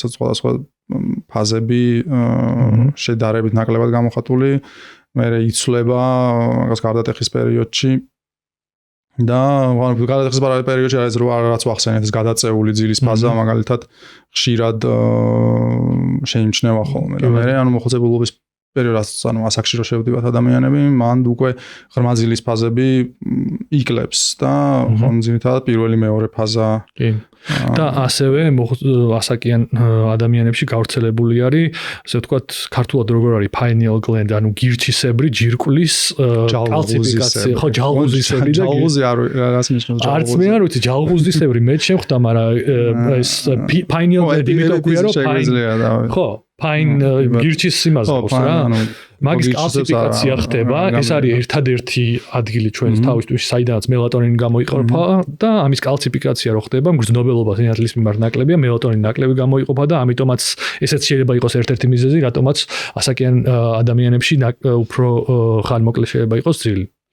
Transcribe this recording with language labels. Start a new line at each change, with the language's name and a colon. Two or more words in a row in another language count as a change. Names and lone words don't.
Georgian: სხვადასხვა ფაზები შედარებით ნაკლებად გამოხატული მე იცვლება რაღაც გარდატეხის პერიოდში და გარდატეხის პერიოდში არის რაც ვახსენეთ ეს გადაწეული ძილის ფაზა მაგალითად ხშირად შეიმჩნევა ხოლმე და მე ანუ მოხუცებულობის პერიოდს ანუ ასაკში რო შევდივართ ადამიანები მან უკვე ღრმაძილის ფაზები იკლებს და ხომ ძირითადად პირველი მეორე ფაზა კი და ასევე ასაკიან ადამიანებში გავრცელებული არის ასე ვთქვათ ქართულად როგორ არის
English: pineal gland
Georgian: ანუ გირჩისებრი ჯირკვლის კალციფიკაცია ხო ჯალღუზისებრი და ჯალღუზი რას ნიშნავს ჯალღუზი არც მე არ ვიცი ჯალღუზისებრი მე შემხვდა მაგრამ ეს
English: pineal gland
Georgian: იმიტომ ქვია რომ ხო ფაინ გირჩის იმას ყავს რა მაგის კალციფიკაცია ხდება ეს არის ერთადერთი ადგილი ჩვენს თავისთვის საიდანაც მელატონინი გამოიყოფა და ამის კალციფიკაცია რო ხდება მგრძნობელობა სინათლის მიმართ ნაკლებია მელატონინი ნაკლები გამოიყოფა და ამიტომაც ესეც შეიძლება იყოს ერთ-ერთი მიზეზი რატომაც ასაკიან ადამიანებში უფრო ხანმოკლე შეიძლება იყოს ძილი